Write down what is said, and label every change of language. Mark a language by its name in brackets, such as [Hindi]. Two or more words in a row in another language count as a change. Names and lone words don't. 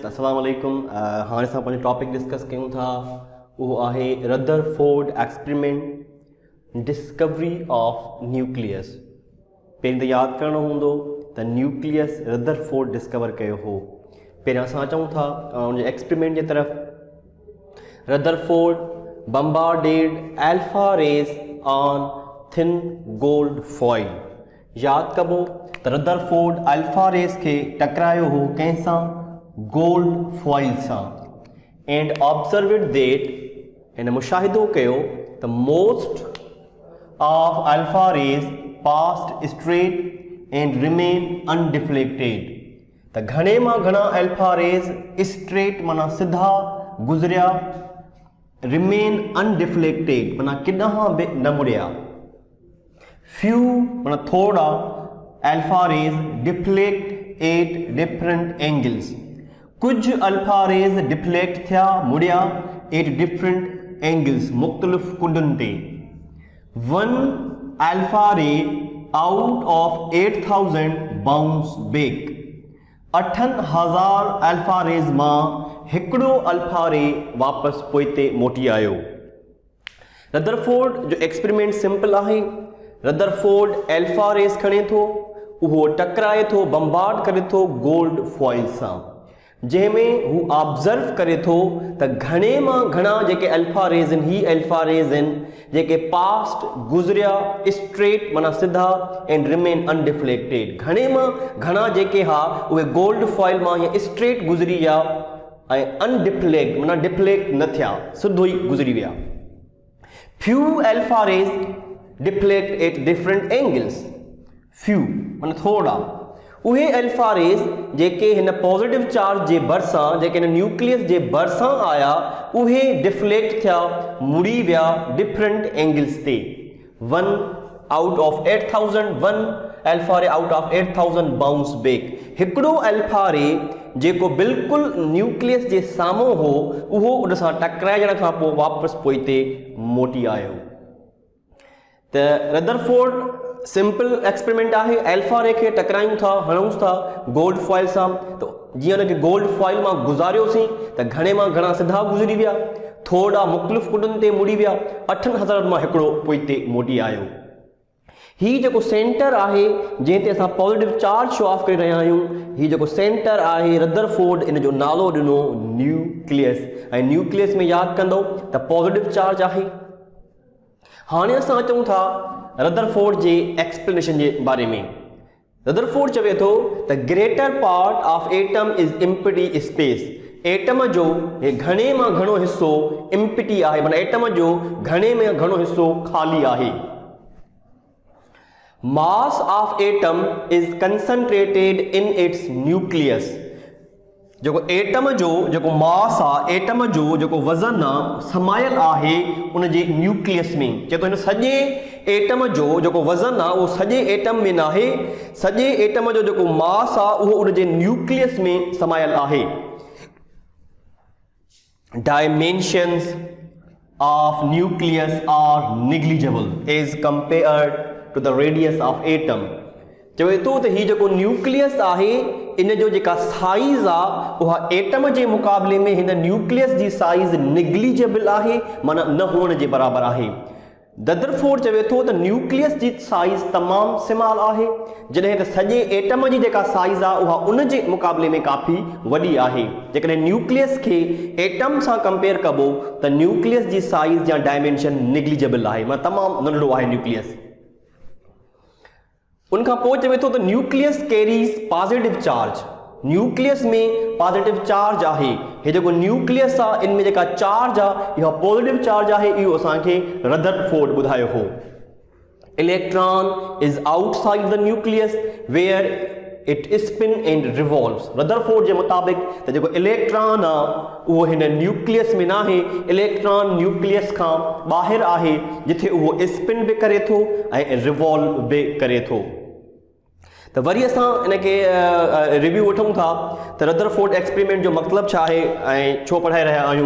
[Arabic] السلام عليكم. [Sindhi] हाणे असां पंहिंजो [English] topic discuss [Sindhi] कयूं था, उहो आहे [English] Rutherford experiment discovery of nucleus. [Sindhi] पहिरीं त यादि करणो हूंदो त न्यूक्लियस रदरफोर्ड डिस्कवर कयो हो। पहिरियों असां अचूं था उन एक्सपेरिमेंट जी तरफ़। [English] Rutherford bombarded alpha rays on thin gold foil. [Sindhi] यादि कबो त रदरफोर्ड [English] alpha rays [Sindhi] खे टकरायो हो कंहिंसां? [English] gold foil सां। and observed that, [Sindhi] हिन मुशाहिदो कयो त [English] most of alpha rays passed straight and remain undeflected. [Sindhi] त घणे मां घणा [English] alpha rays straight [Sindhi] माना सिधा गुज़रिया, [English] remain undeflected [Sindhi] माना किॾांहुं बि न मुड़िया। [English] फ्यू [Sindhi] माना थोड़ा [English] alpha rays deflect at different angles. [Sindhi] कुछ [English] alpha rays deflect [Sindhi] थिया मुड़िया [English] at different angles, [Sindhi] मुख्तलिफ कुंडन ते। [English] one alpha ray out of 8000 bounce back. [Sindhi] 8000 अल्फा रेस मां हिकिड़ो [English] alpha ray [Sindhi] वापस पोइते मोटी आयो। रदरफोर्ड जो [English] experiment simple [Sindhi] आहे। रदरफोर्ड [English] alpha rays [Sindhi] खणे थो, उहो टकराए थो, बम्बार्ड करे थो [English] gold foil [Sindhi] सां, जंहिंमें हू ऑब्जर्व करे थो त घणे मां घणा जेके [English] alpha rays [Sindhi] आहिनि, ही [English] alpha rays [Sindhi] आहिनि जेके पास्ट गुज़रिया स्ट्रेट माना सिधा [English] and remain undeflected. [Sindhi] घणे मां घणा जेके हा उहे [English] gold foil [Sindhi] मां या स्ट्रेट गुज़री विया ऐं अनडिफ्लेक्ट माना डिफ्लेक्ट न थिया, सिधो ई गुज़री विया। [English] few alpha rays deflect at different angles. [Sindhi] फ्यू माना थोड़ा। उहे अल्फा रेस जेके हिन [English] positive charge [Sindhi] जे भरिसां, जेके हिन न्यूक्लियस जे भरिसां आया, उहे डिफ्लेक्ट थिया, मुड़ी विया [English] different angles [Sindhi] ते। [English] one out of 8000, one alpha ray out of 8000 bounce back. [Sindhi] हिकिड़ो [English] alpha ray [Sindhi] जेको बिल्कुलु न्यूक्लियस जे साम्हूं हो, उहो उन सां टकराइण खां पोइ वापसि पोइते मोटी आयो। त रदरफोर्ड [English] simple experiment [Sindhi] आहे। [English] alpha ray [Sindhi] खे टकरायूं था, हणूंसि था [English] gold foil [Sindhi] सां, त जीअं हुनखे [English] gold foil [Sindhi] मां गुज़ारियोसीं त घणे मां घणा सिधा गुज़री विया, थोड़ा मुख़्तलिफ़ कुंडनि ते मुड़ी विया, 8000 मां हिकिड़ो पोइते मोटी आयो। ही जेको सेंटर आहे जंहिं ते असां [English] positive charge show off [Sindhi] करे रहिया आहियूं, ही जेको सेंटर आहे रदरफोर्ड इन जो नालो ॾिनो न्यूक्लियस। ऐं न्यूक्लियस में यादि कंदो त [English] positive charge [Sindhi] आहे। हाणे असां अचूं था रदरफोर्ड जे एक्सप्लेनेशन जे बारे में। [English] रदरफोर्ड [Sindhi] चवे थो त [English] greater part of atom is empty space. [Sindhi] एटम जो घणे मां घणो हिस्सो एम्प्टी आहे, माना एटम जो घणे में घणो हिस्सो ख़ाली आहे। [English] mass of atom is concentrated in its nucleus. [Sindhi] जेको एटम जो जेको मास आहे, एटम जो जेको वज़न आहे, समायल आहे उन जे न्यूक्लियस में। चए थो हिन सॼे एटम जो जेको वज़न आहे उहो सॼे एटम में न आहे, सॼे एटम जो जेको मास आहे उहो उन जे न्यूक्लियस में समायल आहे। [English] dimensions of nucleus are negligible as compared to the radius of atom. [Sindhi] चवे थो त हीउ जेको न्यूक्लियस आहे इन जो जेका साइज़ आहे उहा एटम जे मुक़ाबले में हिन न्यूक्लियस जी साइज़ नेग्लिजिबल आहे, माना न हुअण जे बराबर आहे। रदरफोर्ड चवे थो त न्यूक्लियस जी साइज़ तमामु स्मॉल आहे, जॾहिं त सॼे एटम जी जेका साइज़ आहे उहा उन जे मुक़ाबले में काफ़ी वॾी आहे। जेकॾहिं न्यूक्लियस खे एटम सां कंपेयर कबो त न्यूक्लियस जी साइज़ या [English] dimension negligible [Sindhi] आहे, माना तमामु नंढड़ो आहे न्यूक्लियस। उनखां पोइ चवे थो त [English] nucleus carries positive charge. [Sindhi] न्यूक्लियस में [English] positive charge [Sindhi] आहे। हे जेको न्यूक्लियस आहे इन में जेका चार्ज आहे इहा [English] positive charge [Sindhi] आहे, इहो असांखे रदरफोर्ड ॿुधायो हो। [English] electron is outside the nucleus where it spin and revolves. [Sindhi] रदरफोर्ड जे मुताबिक़ त जेको इलेक्ट्रॉन आहे उहो हिन न्यूक्लियस में न आहे, इलेक्ट्रॉन न्यूक्लियस खां ॿाहिरि आहे जिथे उहो स्पिन बि करे थो ऐं रिवॉल्व बि करे थो। त वरी असां इनखे रिव्यू वठूं था त रदरफोर्ड एक्सपेरिमेंट जो मतिलबु छा आहे ऐं छो पढ़ाए रहिया आहियूं।